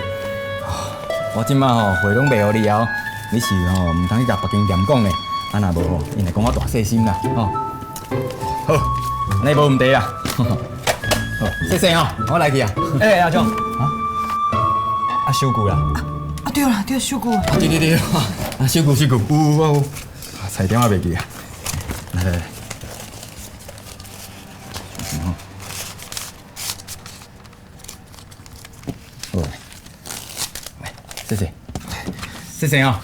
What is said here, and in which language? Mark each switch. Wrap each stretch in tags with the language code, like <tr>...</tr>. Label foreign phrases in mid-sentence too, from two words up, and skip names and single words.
<nan>我即摆吼货拢卖互你后，你是吼毋通去甲北京店讲咧，啊若无吼，因会讲我大细心啦，吼。好，安尼无问题啦。好，谢谢吼，我来去啊。阿忠，收据啦。对啦，收据。对，收据，有，菜点我袂记啊。来。谢谢哦，</nan>